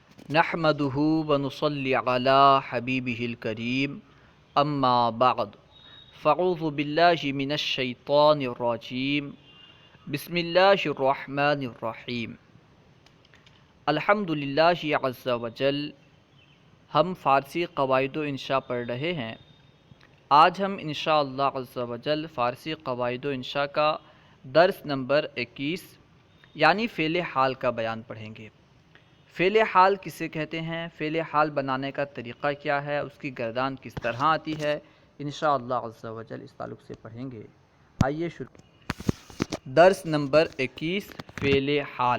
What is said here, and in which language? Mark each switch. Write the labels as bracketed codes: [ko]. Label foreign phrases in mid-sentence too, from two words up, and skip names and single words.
[ar] نحمدہ ونصلی علی حبیبہ الکریم اما بعد فاعوذ باللہ من الشیطان الرجیم بسم اللہ الرحمن الرحیم الحمد للہ عز وجل۔ [ur] ہم فارسی قواعد و انشاء پڑھ رہے ہیں۔ آج ہم [ar] انشاءاللہ عز وجل [ur] فارسی قواعد و انشاء کا درس نمبر 21 یعنی فعل حال کا بیان پڑھیں گے۔ فعل حال کسے کہتے ہیں، فعل حال بنانے کا طریقہ کیا ہے، اس کی گردان کس طرح آتی ہے، [ar] انشاءاللہ عز وجل [ur] اس تعلق سے پڑھیں گے۔ آئیے شروع۔ درس نمبر 21 فعل حال۔